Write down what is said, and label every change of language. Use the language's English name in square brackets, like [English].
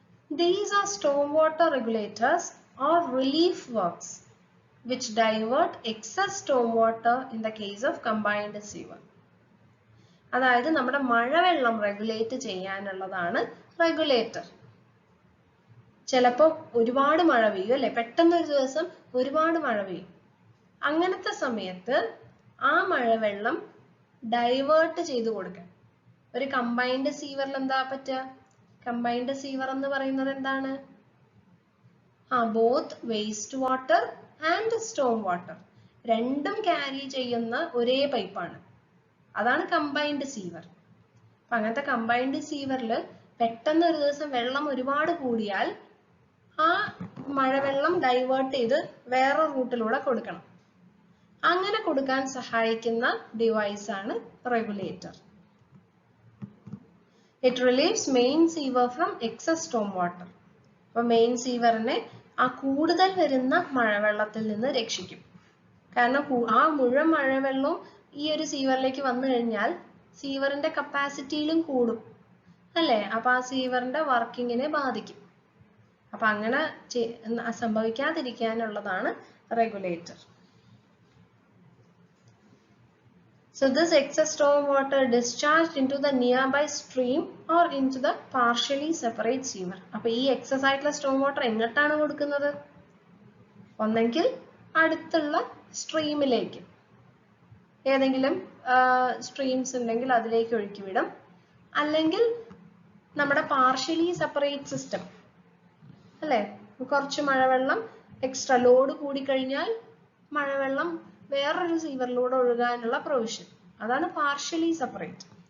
[English] These are stormwater regulators or relief works which divert excess stormwater in the case of combined sewer. [Malayalam] അതായത് നമ്മുടെ മഴവെള്ളം regulate ചെയ്യാനുള്ളതാണ് regulator. ചിലപ്പോൾ ഒരുപാട് മഴ പെയ്യും അല്ലെ, പെട്ടെന്ന് ഒരു ദിവസം ഒരുപാട് മഴ പെയ്യും. അങ്ങനത്തെ സമയത്ത് ആ മഴവെള്ളം ഡൈവേർട്ട് ചെയ്ത് കൊടുക്കാൻ ഒരു കമ്പൈൻഡ് സീവറിൽ എന്താ പറ്റുക? കമ്പൈൻഡ് സീവർ എന്ന് പറയുന്നത് എന്താണ്? Both waste water and Storm water രണ്ടും ക്യാരി ചെയ്യുന്ന ഒരേ പൈപ്പാണ്. അതാണ് കമ്പൈൻഡ് സീവർ. അപ്പൊ അങ്ങനത്തെ കമ്പൈൻഡ് സീവറിൽ പെട്ടെന്ന് ഒരു ദിവസം വെള്ളം ഒരുപാട് കൂടിയാൽ ആ മഴവെള്ളം ഡൈവേർട്ട് ചെയ്ത് വേറെ റൂട്ടിലൂടെ കൊടുക്കണം. അങ്ങനെ കൊടുക്കാൻ സഹായിക്കുന്ന ഡിവൈസ് ആണ് regulator. [English] It relieves main sewer from excess storm water. [Malayalam] അപ്പോൾ മെയിൻ സീവറിനെ ആ കൂടുതൽ വരുന്ന മഴവെള്ളത്തിൽ നിന്ന് രക്ഷിക്കും. കാരണം ആ മുഴുവൻ മഴവെള്ളവും ഈ ഒരു സീവറിലേക്ക് വന്നു കഴിഞ്ഞാൽ സീവറിന്റെ കപ്പാസിറ്റിയിലും കൂടും അല്ലേ? അപ്പൊ ആ സീവറിന്റെ വർക്കിങ്ങിനെ ബാധിക്കും. അപ്പൊ അങ്ങനെ സംഭവിക്കാതിരിക്കാനുള്ളതാണ് regulator. [English] So this excess storm water discharged into the nearby stream or into the partially separate sewer. [Malayalam] അപ്പോൾ ഈ എക്സസ് ആയിട്ടുള്ള സ്റ്റോം വാട്ടർ എങ്ങോട്ടാണ് കൊടുക്കുന്നത്? ഒന്നെങ്കിൽ അടുത്തുള്ള സ്ട്രീമിലേക്ക്, ഏതെങ്കിലും സ്ട്രീംസ് ഉണ്ടെങ്കിൽ അതിലേക്ക് ഒഴുക്കി വിടും. അല്ലെങ്കിൽ നമ്മുടെ പാർഷ്യലി സെപ്പറേറ്റ് സിസ്റ്റം അല്ലേ, കുറച്ച് മഴവെള്ളം എക്സ്ട്രാ ലോഡ് കൂടിക്കഴിഞ്ഞാൽ മഴവെള്ളം വേറൊരു സീവറിലൂടെ ഒഴുകാനുള്ള പ്രൊവിഷൻ, അതാണ് പാർഷ്യലി സെപ്പറേറ്റ്.